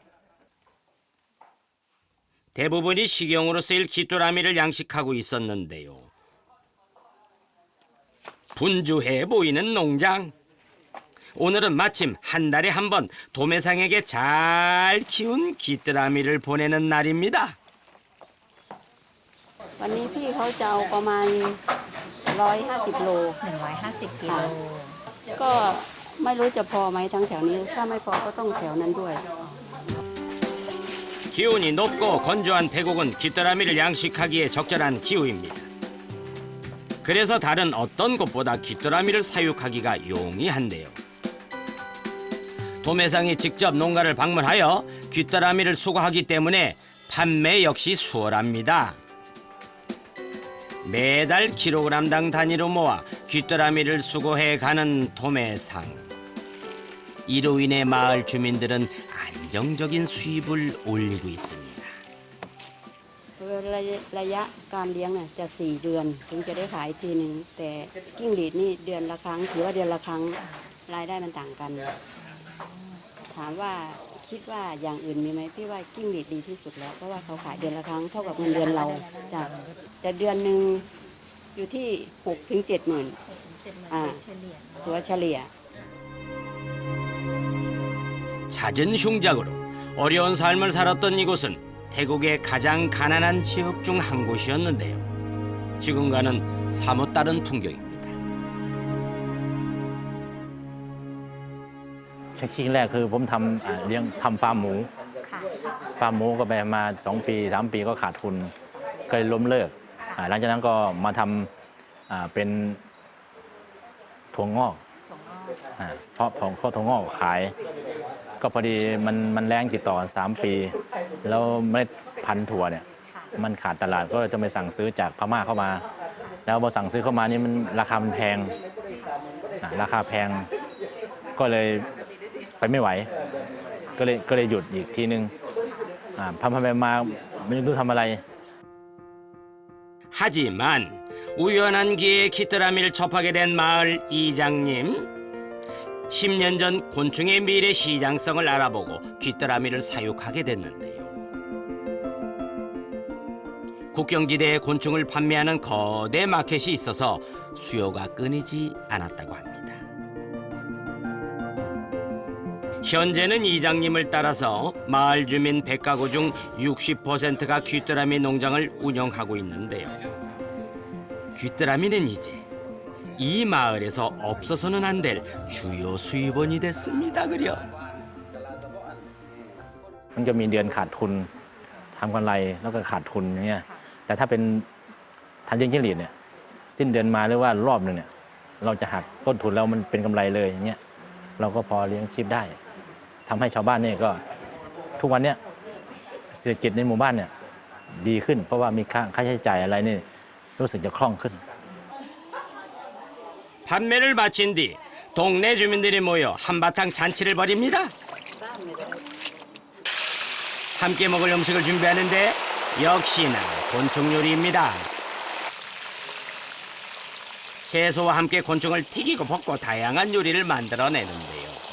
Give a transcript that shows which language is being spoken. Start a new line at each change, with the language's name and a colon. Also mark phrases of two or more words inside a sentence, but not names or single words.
Korean: 대부분이 식용으로 쓰일 귀뚜라미를 양식하고 있었는데요. 분주해 보이는 농장. 오늘은 마침 한 달에 한 번 도매상에게 잘 키운 귀뚜라미를 보내는 날입니다.
Thai: วันนี้พี่เขาจะเอาประมาณ150 โล150 กิโลก็ไม่รู้จะพอไหมทั้งแถวนี้ถ้าไม่พอก็ต้องแถวนั้นด้วย
Korean: 기온이 높고 건조한 태국은 귀뚜라미를 양식하기에 적절한 기후입니다. 그래서 다른 어떤 곳보다 귀뚜라미를 사육하기가 용이한데요. 도매상이 직접 농가를 방문하여 귀뚜라미를 수거하기 때문에 판매 역시 수월합니다. 매달 킬로그램당 단위로 모아 귀뚜라미를 수거해 가는 도매상. 이로 인해 마을 주민들은 안정적인 수입을 올리고 있습니다.
Thai: ระยะการเลี้ยงเนี่ยจะ4 เดือนถึงจะได้ขายทีนึงแต่กิ้งหรีดนี่เดือนละครั้งถือว่าเดือนละครั้งรายได้มันต่างกันถามว่าคิดว่าอย่างอื่นมีไหมพี่ว่ากิ้งหรีดดีที่สุดแล้วเพราะว่าเขาขายเดือนละครั้งเท่ากับเงินเดือนเราจ้ะแต่เดือนนึงอยู่ที่6 ถึง 7 หมื่นตัวเฉลี่ย
Korean: 잦은 흉작으로 어려운 삶을 살았던 이곳은 태국의 가장 가난한 지역 중 한 곳이었는데요. 지금과는 사뭇 다른 풍경입니다.
Thai: ชิ้นแรกคือผมเลี้ยงทำฟาร์มหมูฟาร์มหมูก็ไปมา2 ปี 3 ปีก็ขาดทุนก็เลยล้มเลิก หลังจากนั้นก็มาทำเป็นถั่วงอกเพราะถั่วงอกขายก็พอดีมันแรงติดต่อ3 ปีแล้วเมล็ดพันธุ์ถั่วเนี่ยมันขาดตลาดก็จะไปสั่งซื้อจากพม่าเข้ามาแล้วพอสั่งซื้อเข้ามานี่มันราคามันแพงราคาแพงก็เลยไปไม่ไหวก็เลยหยุดอีกทีนึงพันไปมาไม่รู้ทำอะไร
Korean: 하지만 우연한 기회에 귀뚜라미를 접하게 된 마을 이장님. 10년 전 곤충의 미래 시장성을 알아보고 귀뚜라미를 사육하게 됐는데요. 국경지대에 곤충을 판매하는 거대 마켓이 있어서 수요가 끊이지 않았다고 합니다. 현재는 이장님을 따라서 마을 주민 100가구 중 60%가 귀뚜라미 농장을 운영하고 있는데요. 귀뚜라미는 이제 이 마을에서 없어서는 안 될 주요 수입원이 됐습니다. 그려.
Thai: มันจะมีเดือนขาดทุนทำกำไรแล้วก็ขาดทุนอย่างเงี้ยแต่ถ้าเป็นทันเลี้ยงจิ้งหรีดเนี่ยสิ้นเดือนมาหรือว่ารอบหนึ่งเนี่ยเราจะหักต้นทุนแล้วมันเป็นกำไรเลยอย่างเงี้ยเราก็พอเลี้ยงชีพได้ทำให้ชาวบ้านเนี่ยก็ทุกวันเนี้ยเศรษฐกิจในหมู่บ้านเนี่ยดีขึ้นเพราะว่ามีค่าใช้จ่ายอะไรนี่รู้สึกจะคล่องขึ้น
Korean: 판매를 마친 뒤 동네 주민들이 모여 한바탕 잔치를 벌입니다. 함께 먹을 음식을 준비하는데 역시나 곤충 요리입니다. 채소와 함께 곤충을 튀기고 볶고 다양한 요리를 만들어내는데요.